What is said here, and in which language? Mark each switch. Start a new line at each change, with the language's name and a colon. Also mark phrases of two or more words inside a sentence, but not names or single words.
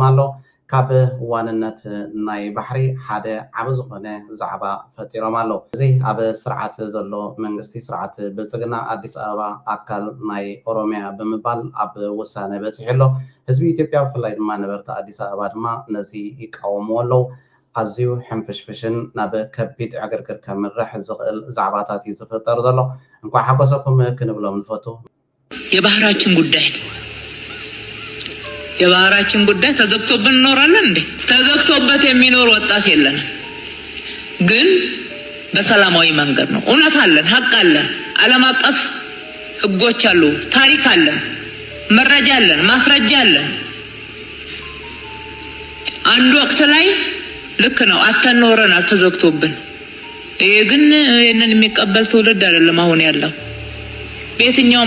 Tigrinya: ኣሎ ካብ ዋንነት ናይ ባሕሪ ሓደ ዓብ ዝኾነ ዛዕባ ፈጢሮም ኣሎ እዚ ኣብ ስርዓት ዘሎ መንግስቲ ስርዓት ብልፅግና አዲስ አበባ ኣካል ናይ ኦሮሚያ ብምባል ኣብ ውሳነ በፂሑ ኣሎ ህዝቢ ኢትዮጵያ ብፍላይ ድማ ነበርቲ አዲስ አበባ ድማ ነዚ ይቃወምዎ ኣለዉ ኣዝዩ ሕንፍሽፍሽን ናብ ከቢድ ዕግርግር ከምርሕ ዝኽእል ዛዕባታት እዩ ዝፍጠር ዘሎ እንኳን ሓጎሰኩም ክንብሎም ንፈቱ
Amharic: የባህራችን ጉዳይ ተዘግቶብን እንኖራለን እንዴ ተዘግቶበት የሚኖር ወጣት የለንም ግን በሰላማዊ መንገድ ነው እውነት አለን ሀቅ አለን ዓለም አቀፍ ህጎች አሉ ታሪክ አለን መረጃ አለን ማስረጃ አለን አንድ ወቅት ላይ ልክ ነው አተኖረናል ተዘግቶብን ይሄ ግን እነን የሚቀበል ትውልድ አይደለም አሁን ያለው በየትኛውም